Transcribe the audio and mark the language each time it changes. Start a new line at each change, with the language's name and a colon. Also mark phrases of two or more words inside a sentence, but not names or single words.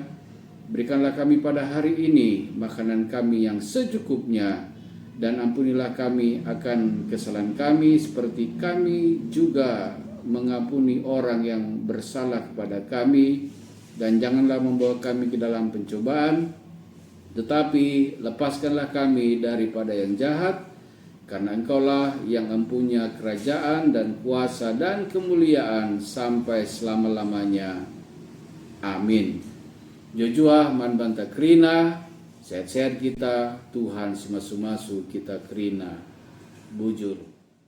Indonesian: Berikanlah kami pada hari ini makanan kami yang secukupnya, dan ampunilah kami akan kesalahan kami seperti kami juga mengampuni orang yang bersalah kepada kami, dan janganlah membawa kami ke dalam pencobaan, tetapi lepaskanlah kami daripada yang jahat, karena Engkaulah yang mempunyai kerajaan dan kuasa dan kemuliaan sampai selama-lamanya. Amin.
Batak Karo: Jojua manbanta krina, sehat-sehat kita, Tuhan semasu-masu kita krina. Bujur.